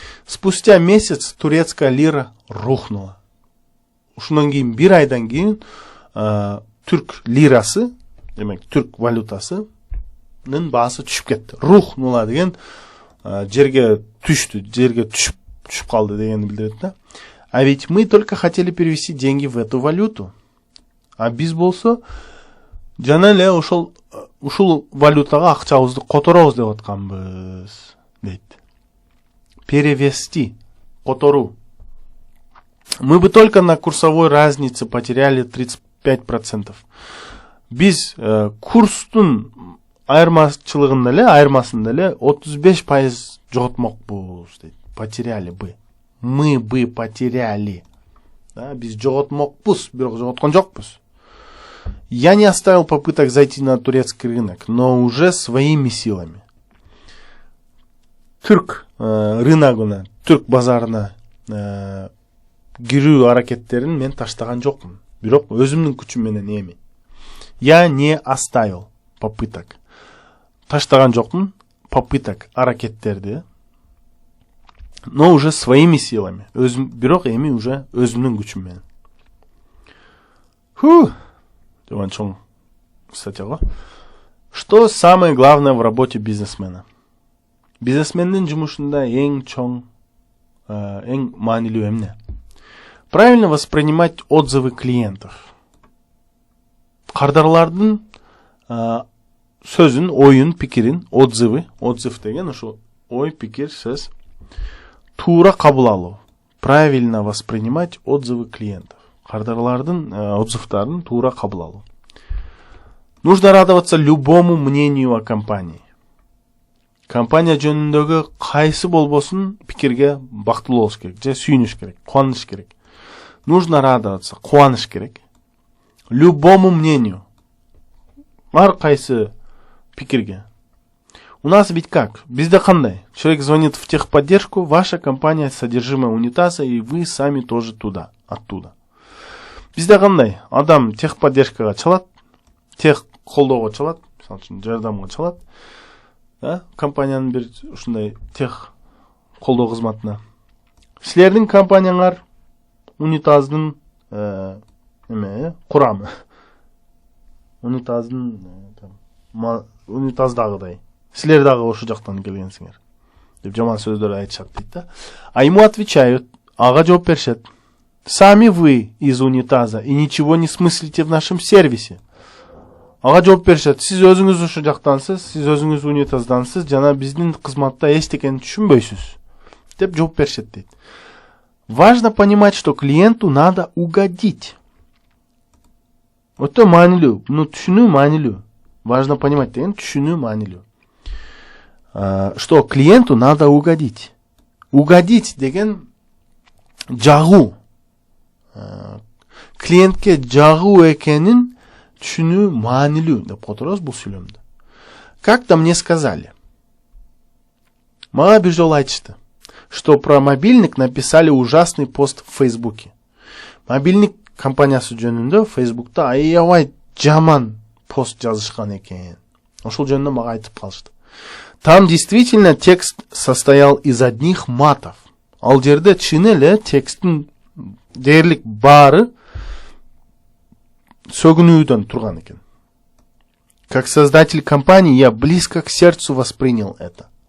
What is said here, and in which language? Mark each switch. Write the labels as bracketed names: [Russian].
[Russian] Спустя месяц турецкая лира рухнула. [Kyrgyz] Ушундан кийин бир айдан кийин түрк лирасы, демек түрк валютасынын баасы түшүп кетти. Рухнула деген жерге түшүп калды дегенди билдирет да. [Russian] А ведь мы только хотели перевести деньги в эту валюту. [Kyrgyz] А биз болсо жана эле ушул валютага акчабызды которобуз деп атканбыз, дейт. Перевести, котору. [Russian] Мы бы только на курсовой разнице потеряли 35%. [Kyrgyz] Биз курстун айырмасында эле 35% жоготмокпуз дейт. [Russian] Потеряли бы. Мы бы потеряли. [Kyrgyz] Да, биз жоготмокпуз, бирок жоготкон жокпуз. [Russian] Я не оставил попыток зайти на турецкий рынок, но уже своими силами. [Kyrgyz] Түрк рыногуна, түрк базарына кирүү аракеттерин мен таштаган жокмун. Бирок өзүмдүн күчүм менен эми. [Russian] Я не оставил попыток. [Kyrgyz] Таштаган жокмун [Russian] попыток [Kyrgyz] аракеттерди. [Russian] Но уже своими силами. [Kyrgyz] Бирок эми уже өзүмдүн күчүм менен. Деген чоң статья. [Russian] Что самое главное в работе бизнесмена? [Kyrgyz] Бизнесмендин жумушунда эң маанилүү эмне? [Russian] Правильно воспринимать отзывы клиентов. [Kyrgyz] Кардарлардын сөзүн, оюн, пикирин, отзыв деген ошо ой, пикир, сөз туура кабыл алуу. [Russian] Правильно воспринимать отзывы клиентов. [Kyrgyz] Кардарлардын отзывдарын туура кабыл алуу. [Russian] Нужно радоваться любому мнению о компании. [Kyrgyz] Компания жөнүндөгү кайсы болбосун пикирге бактылуу болуш керек, же сүйүнүш керек, кубаныш керек. [Russian] Нужно радоваться, [Kyrgyz] кубаныш керек. [Russian] Любому мнению. [Kyrgyz] ар кайсы пикирге. [Russian] У нас ведь как? [Kyrgyz] Bizde кандай? [Russian] Человек звонит в техподдержку, ваша компания содержимое унитаза, и вы сами тоже оттуда. [Kyrgyz] Bizde кандай? Адам техподдержкага чалат, тех колдоого чалат, мисалы үчүн жардамга чалат, компаниянын бир ушундай тех колдоо кызматына. Силердин компанияңар унитаздын курамы. Унитаздагыдай. Силер дагы ошол жактан келгенсиңер деп жаман сөздөр айтышат дейт да. [Russian] А ему отвечают, [Kyrgyz] ага жооп беришет. [Russian] Сами вы из унитаза и ничего не смыслите в нашем сервисе. [Kyrgyz] Ага жооп беришет. Сиз өзүңүз ошол жактансыз, сиз өзүңүз унитаздансыз, жана биздин кызматта эчтекени түшүнбөйсүз деп жооп беришет дейт. [Russian] Важно понимать, что клиенту надо угодить. [Kyrgyz] Өтө маанилүү, муну түшүнүү маанилүү. [Russian] Важно понимать [Kyrgyz] деген түшүнүү маанилүү. [Russian] Что клиенту надо угодить. [Kyrgyz] Угодить деген жагуу. Клиентке жагуу экенин түшүнүү маанилүү деп которобуз бул сүйлөмдө. [Russian] Как-то мне сказали. [Kyrgyz] Мага бир жолу айтышты, [Russian] что про мобильник написали ужасный пост в Фейсбуке. [Kyrgyz] Мобильник компаниясы жөнүндө Фейсбукта аябай жаман пост жазышкан экен. Ошол жөнүндө мага айтып калышты. [Russian] Там действительно текст состоял из одних матов. [Kyrgyz] Ал жерде чын эле текстин дээрлик баары сөгүнүүдөн турган экен. [Russian] Как создатель компании я близко к сердцу воспринял это.